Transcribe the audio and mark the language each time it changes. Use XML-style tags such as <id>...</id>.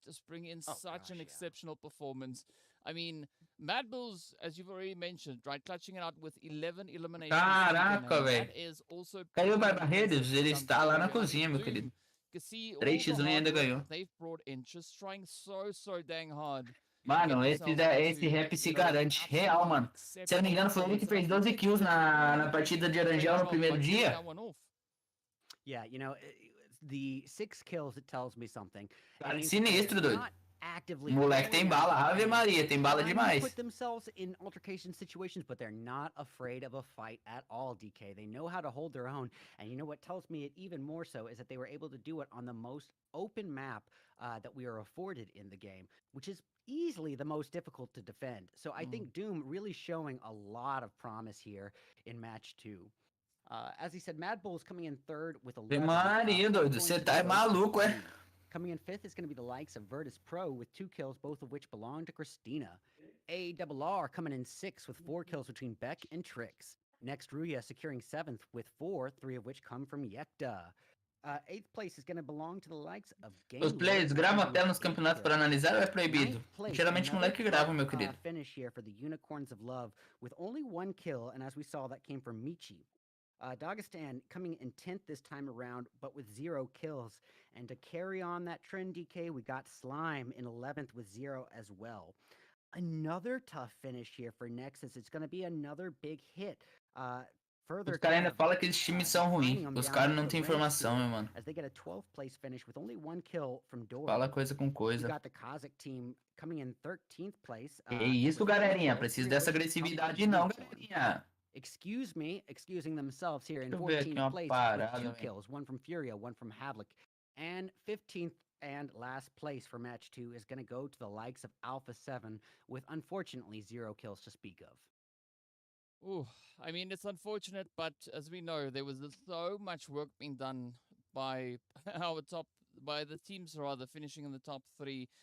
<en>Just bring in such an exceptional performance. I mean, MadBulls, as you've already mentioned, right, clutching it out with 11 eliminations.</en> <pt>Caraca, velho. Caiu o Barbarredos, ele está lá na cozinha, meu querido. 3x1 e ainda ganhou.</pt> <en>They've brought in, just trying so dang hard.</en> <pt>Mano, esse rap se garante. Real, mano. Se eu não me engano, foi ele que fez 12 kills na partida de Arangel no primeiro dia.</pt> <en>Yeah, you know, the 6 kills, it tells me something.</en> <pt>Cara, sinistro, doido. Moleque tem bala, Ave Maria, tem bala demais.</pt> <en>Put themselves in altercation situations, but they're not afraid of a fight at all, DK. They know how to hold their own. And you know what tells me it even more so is that they were able to do it on the most open map that we are afforded in the game, which is easily the most difficult to defend. So I think Doom really showing a lot of promise here in match 2. As he said, MadBulls coming in third with 11.</en> <pt>Maria, doido, você tá maluco, é?</pt> <en>Coming in 5th is going to be the likes of Virtus Pro with 2 kills, both of which belong to Christina. ARR coming in 6th with 4 kills between Beck and Trix. Next, Rüya securing 7th with 4, 3 of which come from Yekta. 8th place is going to belong to the likes of Game.</en> <pt>Os players gravam a tela nos campeonatos para analisar ou é proibido? Geralmente o moleque grava, meu querido.</pt> <en>Finish here for the Unicorns of Love with only 1 kill, and as we saw, that came from Michi. Dagestan coming in 10th this time around, but with 0 kills. And to carry on that trend, DK, we got Slime in 11th with 0 as well. Another tough finish here for Nexus. It's going to be another big hit.</en> <pt>Os caras ainda falam que esses times são ruins. Os caras não têm informação, meu mano.</pt> <en>As they get a 12th place finish with only 1 kill from Dora.</en> <pt>Fala coisa com coisa. We got the Kazakh team coming in 13th place. É isso, galerinha. Preciso dessa agressividade não, galerinha.</pt> <en>Excusing themselves here in 14th place with 2 kills, 1 from Furia, 1 from Havlik. And 15th and last place for match 2 is going to go to the likes of Alpha 7 with unfortunately 0 kills to speak of. Ooh, I mean, it's unfortunate, but as we know, there was so much work being done by the teams rather, finishing in the top 3.</en>